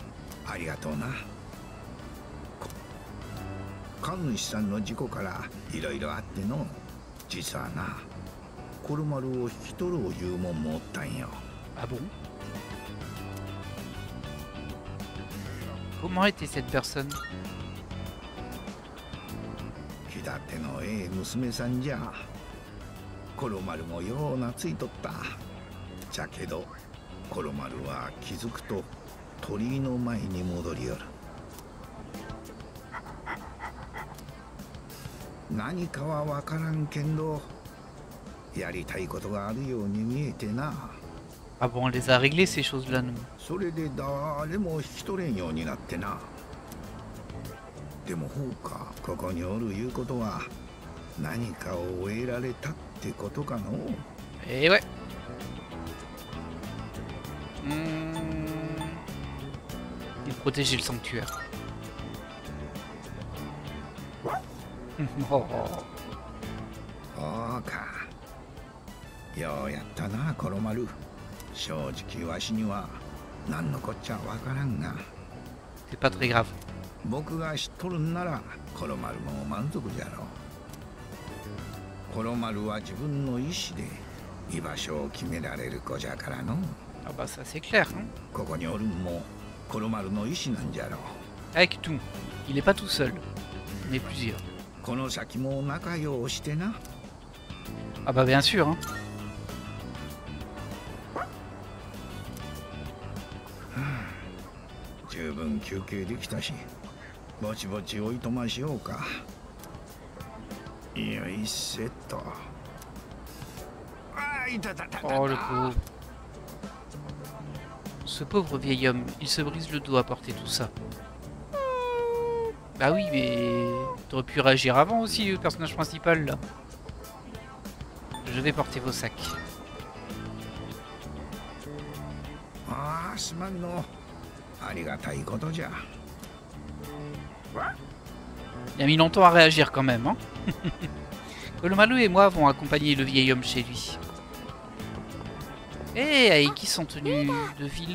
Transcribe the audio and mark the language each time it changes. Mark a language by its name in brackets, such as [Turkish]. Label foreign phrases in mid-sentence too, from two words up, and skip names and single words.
[Japanese] ありがとうな。神主さんの事故からいろいろあっての、実はな、コロマルを引き取ろういうもんもおったんよ。 [French] Ah bon? Comment était cette personne? [Japanese] 気立てのええ娘さんじゃ。コロマルもよう懐いとった。じゃけど。コロマルは気づくと鳥居の前に戻りよる。何かは分からんけんど、やりたいことがあるように見えてな。 [French] Ah bon, on les a réglés ces choses-là, nous. [Japanese] それで誰も引き取れんようになってな。でもほうか、ここにおるいうことは何かを得られたってことかの。 [French] Eh ouais. Il protégeait le sanctuaire. Oh. [Japanese] そうか。ようやったな、コロマル。正直わしには何のこっちゃわからんが。 [French] C'est pas très grave. [Japanese] 僕が知っとるんならコロマルも満足じゃろう。コロマルは自分の意志で居場所を決められる子じゃからの。 [French] Ah bah ça c'est clair. Hein. [Japanese] ここにおるんもコロマルの意志なんじゃろう。 [French] Avec tout. Il n'est pas tout seul. On est plusieurs. [Japanese] この先も仲良うしてな。 [French] Ah bah bien sûr. Hein. [Japanese] 十分休憩できたし、ぼちぼちおいとましようか。よいせっと。あ、いたたたた。 [French] Oh le pauvre. Ce pauvre vieil homme, il se brise le dos à porter tout ça. Bah oui, mais t'aurais pu réagir avant aussi, le personnage principal là. Je vais porter vos sacs. [Japanese] Ah, すまんの。ありがたいことじゃ。 [French] Il a mis longtemps à réagir quand même. Hein. Colomalu et moi avons accompagné le vieil homme chez lui. Eh, Aiki son tenue de ville.